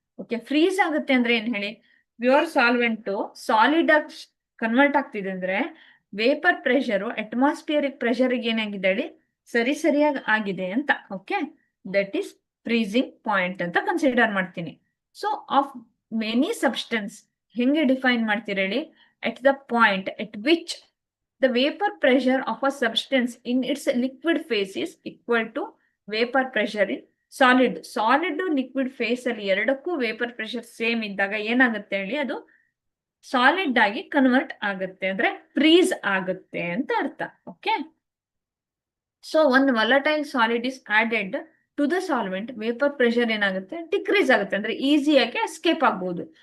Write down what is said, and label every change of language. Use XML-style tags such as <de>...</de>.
<kn>Okay, freeze ಆಗುತ್ತೆ ಅಂದ್ರೆ ಏನ್ ಹೇಳಿ, ಪ್ಯೂರ್ ಸಾಲ್ವೆಂಟ್ ಸಾಲಿಡ್ ಆಗಿ ಕನ್ವರ್ಟ್ ಆಗ್ತಿದೆ ಅಂದ್ರೆ ವೇಪರ್ ಪ್ರೆಷರ್ ಅಟ್ಮಾಸ್ಫಿಯರಿಕ್ ಪ್ರೆಷರ್ ಏನಾಗಿದೆ ಹೇಳಿ, ಸರಿಯಾಗಿ ಆಗಿದೆ ಅಂತ. Okay,</kn> <en>that is freezing point</en> <kn>ಅಂತ ಕನ್ಸಿಡರ್ ಮಾಡ್ತೀನಿ. ಸೊ ಆಫ್ ಮೆನಿ ಸಬ್ಸ್ಟೆನ್ಸ್ ಹೆಂಗೆ ಡಿಫೈನ್ ಮಾಡ್ತೀರ ಹೇಳಿ,</kn> <en>at the point at which the vapor pressure of a substance in its liquid phase is equal to vapor pressure in solid.</en> <kn>Solid liquid face ಅಲ್ಲಿ ಎರಡಕ್ಕೂ vapour pressure same ಇದ್ದಾಗ ಏನಾಗುತ್ತೆ ಹೇಳಿ, ಅದು solid ಆಗಿ ಕನ್ವರ್ಟ್ ಆಗುತ್ತೆ, ಅಂದ್ರೆ ಫ್ರೀಸ್ ಆಗುತ್ತೆ ಅಂತ ಅರ್ಥ. ಓಕೆ, ಸೊ ಒಂದು</kn> <en>volatile solid is added to the solvent,</en> <kn>vapour pressure ಏನಾಗುತ್ತೆ, ಡಿಕ್ರೀಸ್ ಆಗುತ್ತೆ, ಅಂದ್ರೆ ಈಸಿಯಾಗಿ ಎಸ್ಕೇಪ್ ಆಗ್ಬಹುದು.</kn>